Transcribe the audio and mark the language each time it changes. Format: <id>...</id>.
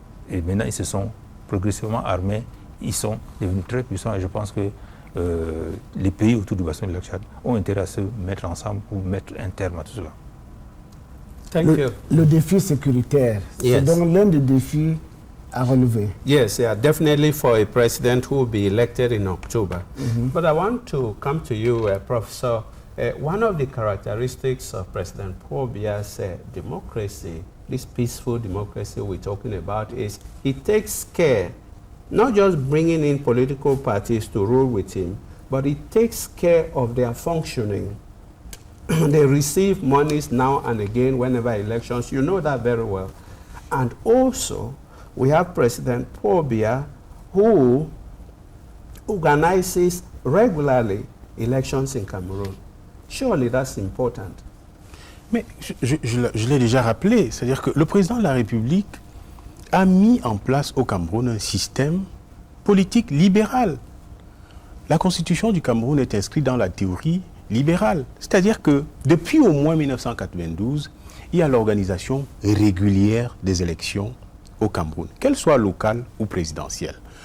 <fr>Et maintenant, ils se sont progressivement armés, ils sont devenus très puissants et je pense que les pays autour du bassin du lac Tchad ont intérêt à se mettre ensemble pour mettre un terme à tout cela. Le défi sécuritaire, c'est donc l'un des défis à relever.</fr> <en>Yes, yeah, definitely for a president who will be elected in October. But I want to come to you, Professor. One of the characteristics of President Paul Biya's democracy, this peaceful democracy we're talking about, is he takes care, not just bringing in political parties to rule with him, but he takes care of their functioning. They receive monies now and again whenever elections. You know that very well. And also, we have President Paul Biya who organizes regularly elections in Cameroon. Surely that's important.</en> <fr>Mais je l'ai déjà rappelé, c'est-à-dire que le président de la République a mis en place au Cameroun un système politique libéral. La constitution du Cameroun est inscrite dans la théorie libérale. C'est-à-dire que depuis au moins 1992, il y a l'organisation régulière des élections au Cameroun, qu'elles soient locales ou présidentielles.</fr>